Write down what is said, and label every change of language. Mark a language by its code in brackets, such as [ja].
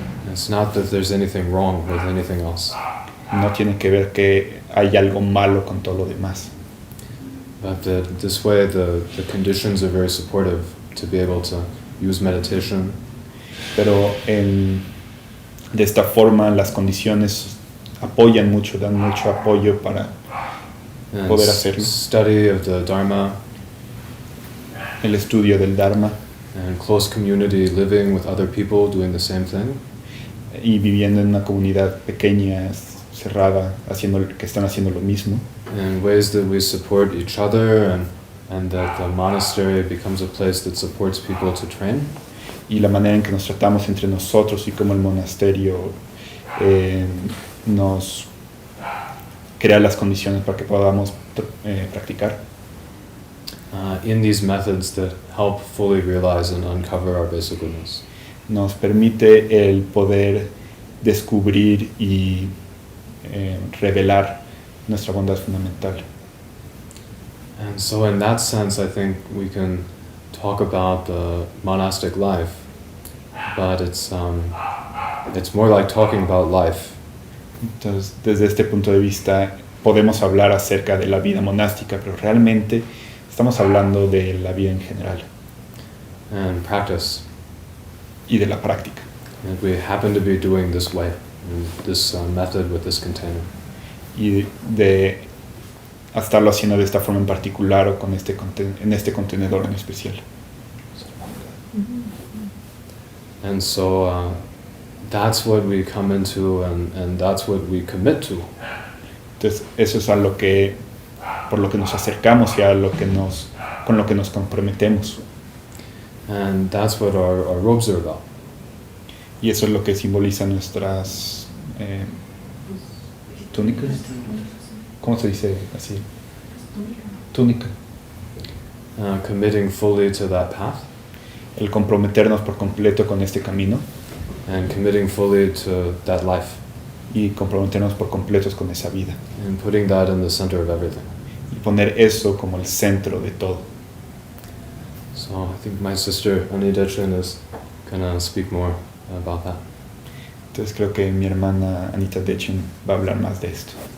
[en] It's not that there's anything wrong with anything else, [es] No tiene que ver que hay algo malo con todo lo demás, [en] but this way the conditions are very supportive to be able to use meditation [es] pero de esta forma las condiciones apoyan mucho, dan mucho apoyo para [en] and [es] poder hacerlo. [en] study of the Dharma [es] El estudio del Dharma [en] and close community living with other people doing the same thing. [es] y viviendo en una comunidad pequeña, cerrada, que están haciendo lo mismo, [en] And ways that we support each other and that the monastery becomes a place that supports people to train. [es] y la manera en que nos tratamos entre nosotros y cómo el monasterio nos crea las condiciones para que podamos practicar. [en] In these methods that help fully realize and uncover our basic goodness. [es] Nos permite el poder descubrir y revelar nuestra bondad fundamental. [en] And so in that sense, I think we can talk about the monastic life, but it's more like talking about life. [es] Entonces, desde este punto de vista, podemos hablar acerca de la vida monástica, pero realmente estamos hablando de la vida en general [en] And practice. [es] y de la práctica. [en] And we happen to be doing this way, this method with this container. [es] Y de estarlo haciendo de esta forma en particular o en este contenedor en especial. [en] And so that's what we come into and that's what we commit to. [es] Entonces, eso es por lo que nos acercamos y con lo que nos comprometemos. [en] And that's what our robes are about. [es] Y eso es lo que simboliza nuestras túnicas. ¿Cómo se dice así? Túnica. [en] Committing fully to that path [es] El comprometernos por completo con este camino [en] and committing fully to that life [es] y comprometernos por completos con esa vida. [en] and putting that in the center of everything. [es] Y poner eso como el centro de todo. [en] So I think my sister Anita Chin is gonna speak more about that. [es] Entonces creo que mi hermana Anita Dechen va a hablar más de esto.